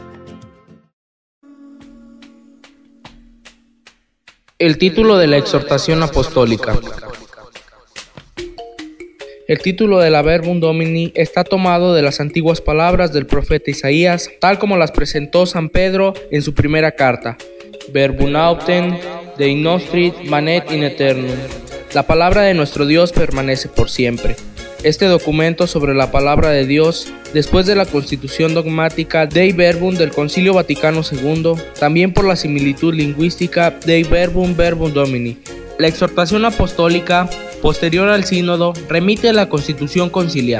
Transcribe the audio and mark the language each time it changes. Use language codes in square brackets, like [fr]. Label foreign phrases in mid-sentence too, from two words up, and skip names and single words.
[es] El título de la exhortación apostólica. El título de la Verbum Domini está tomado de las antiguas palabras del profeta Isaías, tal como las presentó San Pedro en su primera carta: [la] Verbum autem Dei nostri manet in aeternum. [es] La palabra de nuestro Dios permanece por siempre. Este documento sobre la palabra de Dios, después de la constitución dogmática Dei Verbum del Concilio Vaticano II, también por la similitud lingüística Dei Verbum Verbum Domini. La exhortación apostólica, posterior al sínodo, remite a la constitución conciliar.